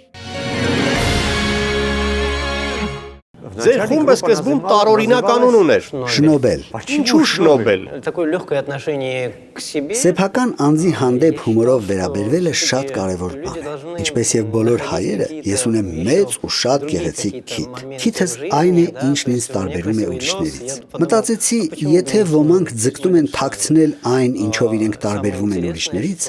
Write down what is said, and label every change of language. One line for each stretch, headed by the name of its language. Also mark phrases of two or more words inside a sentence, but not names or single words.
Armenian: Ձեր խումբը սկզբում տարօրինակ անուն ուներ։ Շնոբել։ Ինչու Շնոբել։
Russian: Такое легкое отношение к себе.
Armenian: Սեփական անձի հանդեպ հումորով վերաբերվելը շատ կարևոր բան է։ Ինչպես եւ բոլոր հայերը, ես ունեմ մեծ ու շատ գեղեցիկ քիթ։ Քիթս այն է, ինչն ինձ տարբերում է ուրիշներից։ Մտածեցի, եթե ոմանք ձգտում են թաքցնել այն, ինչով իրենք տարբերվում են ուրիշներից,